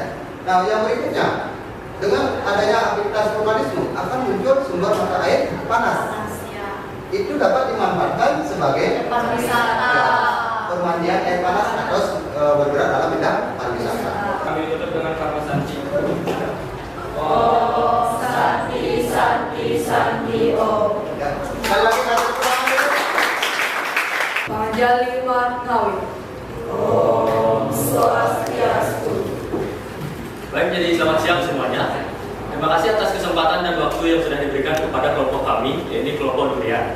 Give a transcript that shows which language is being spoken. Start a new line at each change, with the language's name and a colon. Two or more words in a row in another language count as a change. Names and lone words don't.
Indonesian: Nah, yang berikutnya, dengan adanya aktivitas vulkanisme akan muncul sumber mata air panas. Itu dapat dimanfaatkan sebagai pemandian air panas atau bergerak dalam bidang pariwisata. Kami tutup dengan kata santi.
Sanskrit: Oh, santi, santi, santi, oh.
Indonesian: Ya. Sekali lagi kasih tepuk Panjali Warnawi.
Sanskrit: Om Swastiastu.
Indonesian: Baik, jadi selamat siang semuanya. Terima kasih atas kesempatan dan waktu yang sudah diberikan kepada kelompok kami, yaitu kelompok durian.